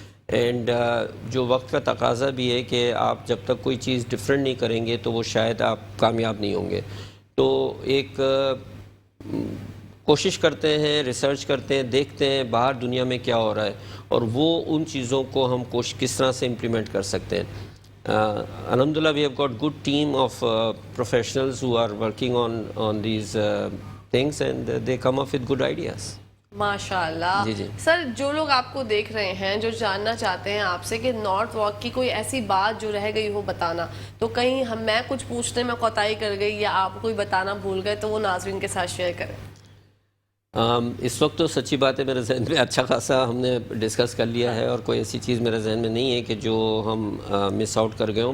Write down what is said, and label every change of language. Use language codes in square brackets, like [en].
[ur] And جو وقت کا تقاضا بھی ہے کہ آپ جب تک کوئی چیز ڈفرینٹ نہیں کریں گے تو وہ شاید آپ کامیاب نہیں ہوں گے. تو ایک کوشش کرتے ہیں, ریسرچ کرتے ہیں, دیکھتے ہیں باہر دنیا میں کیا ہو رہا ہے اور وہ ان چیزوں کو ہم کس طرح سے امپلیمنٹ کر سکتے ہیں. [en] الحمدللہ we have got good team of professionals who are working on these things and they come up with good ideas. [ur] ماشاء اللہ. جی جی سر جو لوگ آپ کو دیکھ رہے ہیں جو جاننا چاہتے ہیں آپ سے کہ نارتھ واک کی کوئی ایسی بات جو رہ گئی ہو بتانا, تو کہیں میں کچھ پوچھنے میں کوتاہی کر گئی یا آپ کوئی بتانا بھول گئے تو وہ ناظرین کے ساتھ شیئر کریں. اس وقت تو سچی بات ہے میرے ذہن میں اچھا خاصا ہم نے ڈسکس کر لیا ہے اور کوئی ایسی چیز میرے ذہن میں نہیں ہے کہ جو ہم مس آؤٹ کر گئے ہوں.